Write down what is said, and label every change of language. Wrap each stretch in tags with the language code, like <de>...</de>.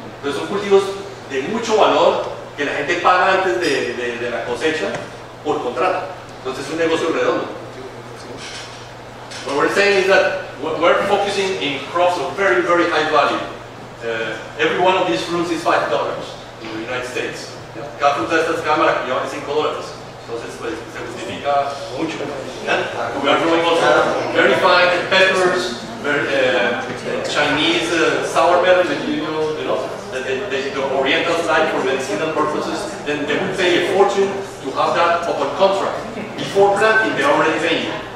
<es>Entonces son cultivos de mucho valor que la gente paga antes de la cosecha por contrato. Entonces es un negocio redondo.</es> <en>What we're saying is that we're focusing in crops of very, very high value. Every one of these fruits is $5 in the United States.</en> <es>Cada fruta de estas, cada maracuyá vale $5. Entonces, pues, se justifica mucho.</es> <en>We are growing also very fine peppers, very, Chinese sour melon that you know, that the Orientals like for medicinal purposes. Then they would pay a fortune to have that upon contract. Before planting, they're already paying.</en>